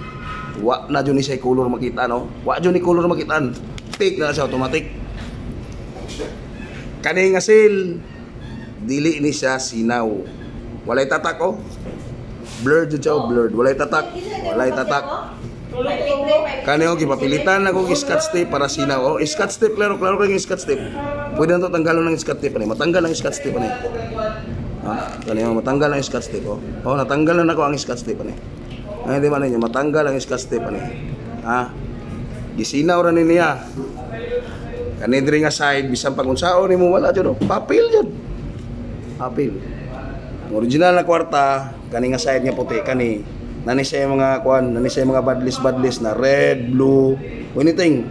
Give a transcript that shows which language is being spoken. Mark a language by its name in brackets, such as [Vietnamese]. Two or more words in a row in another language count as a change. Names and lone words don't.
[Cebuano] Wa na dyan ni siya color makita, no? Wa dyan ni color makitaan. Fake na siya automatic. Kaning nga seal, dili ni siya sinaw. Walay tatak, oh. Blurred dyan siya, oh, blurred. Walay tatak. Walay tatak. Kani og gipapilitan na kong scotch tape para sinaw. Oh, scotch tape, klaro ko yung scotch tape. Pwede na to tanggalon ng scotch tape ani. Matanggal ang scotch tape ani. Kani matanggal ang scotch tape, oh. Oh, natanggal na ako ang scotch tape ani. Ay di man ninyo matanggal ang scotch tape ani. Ha? Gisinaw ra ni niya. Kani diri nga side bisan pag unsaon nimo wala jud, papel jud. Papel. Ang original na kwarta kani nga side nga puti kani. Nani siya mga kuan, nani siya mga badlis na red, blue, anything.